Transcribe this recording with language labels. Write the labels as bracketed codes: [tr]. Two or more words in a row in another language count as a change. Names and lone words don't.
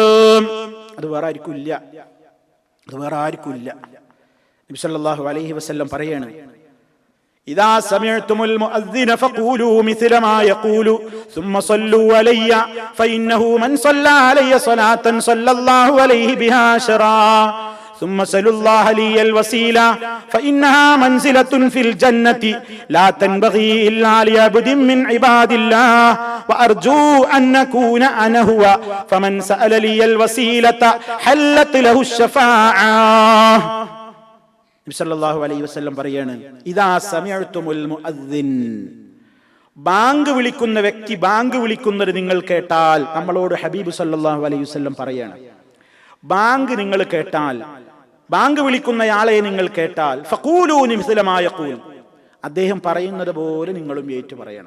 [ml] അത് വേറെ ആർക്കും ഇല്ല. നബി [ar] صلى الله عليه وسلم പറയാണ്, إذا سمعتم المؤذن فقولوا مثل ما يقول ثم صلوا علي فإنه من صلى علي صلاة صلى الله عليه بها عشرا ثم سلوا الله لي الوسيلة فإنها منزلة في الجنة لا تنبغي إلا لعبد من عباد الله وأرجو أن أكون أنا هو فمن سأل لي الوسيلة حلت له الشفاعة. [ml] നബി [ar] صلى الله عليه وسلم [ml] പറയാണ്, [ar] إذا سمعتم المؤذن, [ml] ബാങ്ക് വിളിക്കുന്ന വ്യക്തി ബാങ്ക് വിളിക്കുന്നത് നിങ്ങൾ കേട്ടാൽ, നമ്മളോട് ഹബീബ് [ar] صلى الله عليه وسلم [ml] പറയാണ്, ബാങ്ക് നിങ്ങൾ കേട്ടാൽ, ബാങ്ക് വിളിക്കുന്നയാളെ നിങ്ങൾ കേട്ടാൽ, [ar] فقولوا مثل ما يقول, [ml] അദ്ദേഹം പറയുന്നത് പോലെ നിങ്ങളും ഏറ്റു പറയണം.